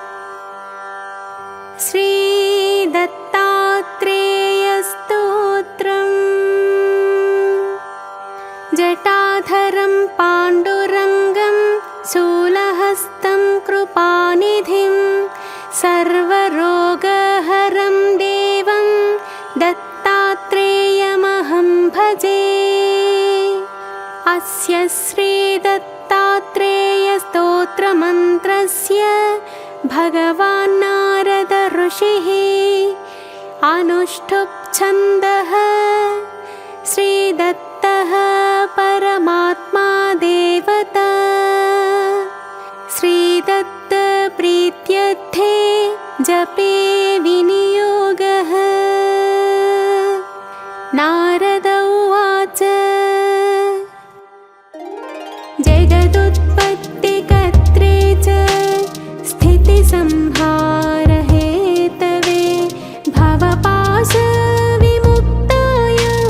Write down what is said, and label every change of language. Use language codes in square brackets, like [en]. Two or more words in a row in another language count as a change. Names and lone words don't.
[sa] శ్రీ దత్తాత్రేయ స్తోత్రం జటాధరం పాండురంగం శూలహస్తం కృపానిధిం సర్వరోగహరం దేవం దత్తాత్రేయమహం భజే అస్య శ్రీ దత్తాత్రేయ స్తోత్రమంత్రస్య భగవాన్ నారద ఋషిః అనుష్ఠుప్ ఛందః श्रीदत्तः परमात्मा देवता श्रीदत्त प्रीत्यर्थे जपे विनियोगः नारद उवाच जगदुत्पत्तिकर्त्रे च स्थितिसंहारहेतवे भवपाशविमुक्ताय